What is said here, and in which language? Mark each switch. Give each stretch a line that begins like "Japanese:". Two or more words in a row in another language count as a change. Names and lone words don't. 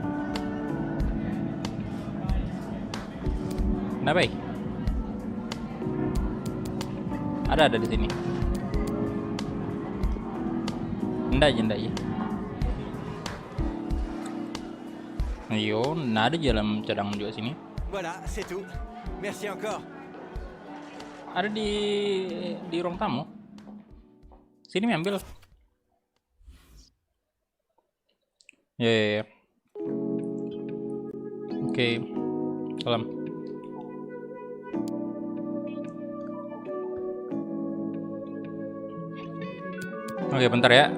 Indonesian: Kenapa? Ada di sini. Ndak aja. Ayo, ada jalan cadangan juga sini.
French: Voilà, c'est tout. Merci encore.
Indonesian: Ada di ruang tamu. Sini ambil. Ya. Oke. Salam. Oke, bentar ya.